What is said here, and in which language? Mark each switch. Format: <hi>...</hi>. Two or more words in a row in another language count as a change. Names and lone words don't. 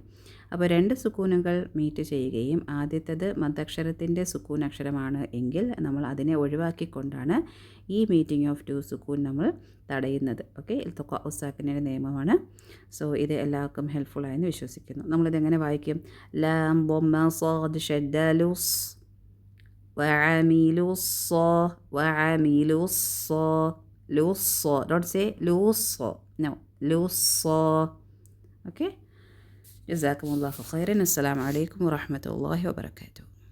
<ml>അപ്പോൾ 2 സുക്കൂനുകൾ മീറ്റ് ചെയ്യുകയും ആദ്യത്തേത് മദ്ദക്ഷരത്തിൻ്റെ സുക്കൂൻ അക്ഷരമാണ് എങ്കിൽ നമ്മൾ അതിനെ ഒഴിവാക്കിക്കൊണ്ടാണ് ഈ</ml> <en>meeting of</en> <ml>2 സുക്കൂൻ നമ്മൾ തടയുന്നത്. ഓക്കെ, ഇൽത്തിഖാ ഉസ്സാക്കിൻ്റെ നിയമമാണ്. ഇത് എല്ലാവർക്കും ഹെൽപ്ഫുള്ളായെന്ന് വിശ്വസിക്കുന്നു. നമ്മളിതെങ്ങനെ വായിക്കും? ലാം ബൊമ്മ സ്വാദ് ഷദ്ദ ലൂസ്</ml> <ar>وعملوا لص.</ar> <en>Don't say لوص. No,</en> <ar>لص. Okay. جزاكم الله خيرا. السلام عليكم ورحمة الله وبركاته.</ar>